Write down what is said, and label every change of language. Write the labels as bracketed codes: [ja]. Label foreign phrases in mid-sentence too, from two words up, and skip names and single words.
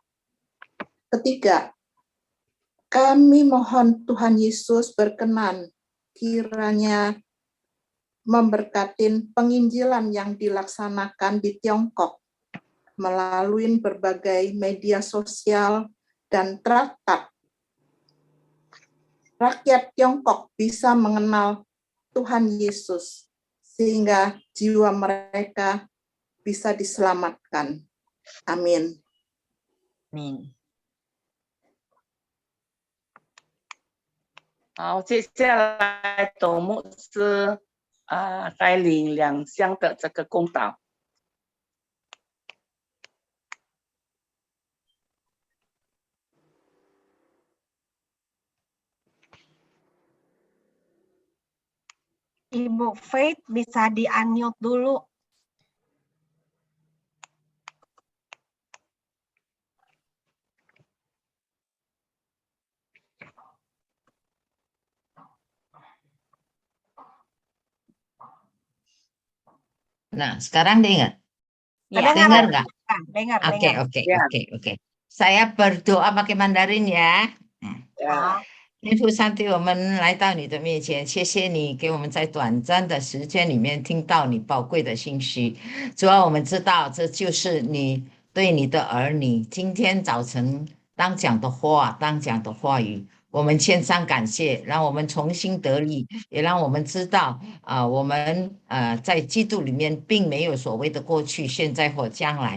[id] Ketiga, kami mohon Tuhan Yesus berkenan kiranya memberkati penginjilan yang dilaksanakan di Tiongkok melalui berbagai media sosial dan traktat. Rakyat Tiongkok bisa mengenal Tuhan Yesus sehingga jiwa mereka bisa diselamatkan. Amin. Amin. [zh] 好，接下来董牧师带领两项的这个公祷。 [id] Ibu Faith bisa di-unmute dulu. Nah, sekarang dengar? Ya, Dengar nggak? Dengar. Oke. Saya berdoa pakai Mandarin ya. 呀， [zh] 天父上帝，我们来到你的面前，谢谢你给我们在短暂的时间里面听到你宝贵的信息。主要我们知道这就是你对你的儿女今天早晨当讲的话，当讲的话语，我们献上感谢，让我们重新得力，也让我们知道我们在基督里面并没有所谓的过去、现在或将来。